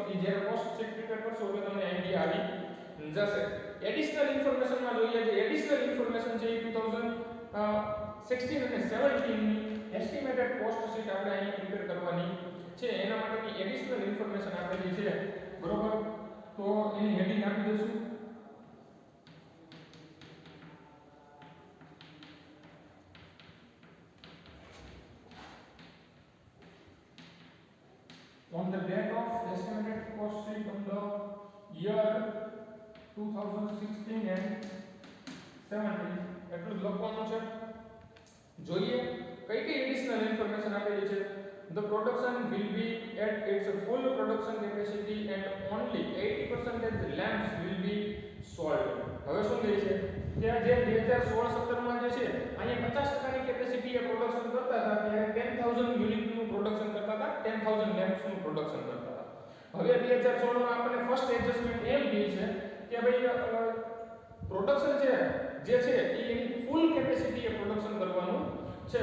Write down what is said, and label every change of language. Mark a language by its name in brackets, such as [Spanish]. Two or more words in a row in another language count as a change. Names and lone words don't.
[Gujarati] ઈ જ્યારે [English] cost sheet prepare [Gujarati] કરશો એટલે તમને આઈડિયા આવી જશે. [English] additional information [Gujarati] માં જોઈએ, જે [English] additional information [Gujarati] છે એ 2016 અને 17 ની [English] estimated cost sheet [Gujarati] આપણે અહીંયા પ્રિપેર કરવાની છે. એના માટેની [English] additional information [Gujarati] આપેલી છે, બરોબર. તો એની હેડિંગ આપી દઈશું [English] on the date of estimated cost sheet of the year 2016 and 17 [Gujarati] એટલું જ લખવાનું છે. જોઈએ કઈ કઈ [English] additional information [Gujarati] આપેલી છે. [English] The production will be at its full production capacity and only 80% lamps will be sold. [Gujarati] હવે શું કહે છે કે આ જે 2016-17 માં જે છે અહીંયા 50% ની કેપેસિટી એ પ્રોડક્શન કરતા હતા, ત્યારે 10000 યુનિટ નું પ્રોડક્શન કરતા હતા, 10000 લેમ્પ્સ નું પ્રોડક્શન કરતા હતા. હવે 2016 માં આપણને [English] first adjustment [Gujarati] એમ કહે છે કે ભાઈ પ્રોડક્શન છે જે છે એ એની [English] full capacity [Gujarati] એ પ્રોડક્શન કરવાનું છે.